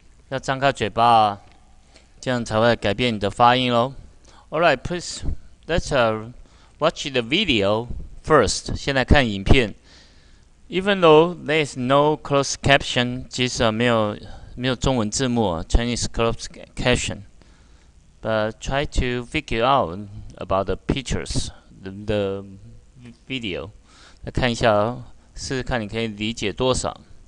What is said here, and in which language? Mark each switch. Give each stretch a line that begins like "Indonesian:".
Chinese: 要张开嘴巴啊，这样才会改变你的发音咯。
English: Alright, please, let's watch the video first.
Chinese: 先来看影片。
English: Even though there is no closed caption,
Chinese: 即使没有中文字幕
English: Chinese closed caption, but try to figure out about the pictures, the video.
Chinese: 来看一下哦，试试看你可以理解多少。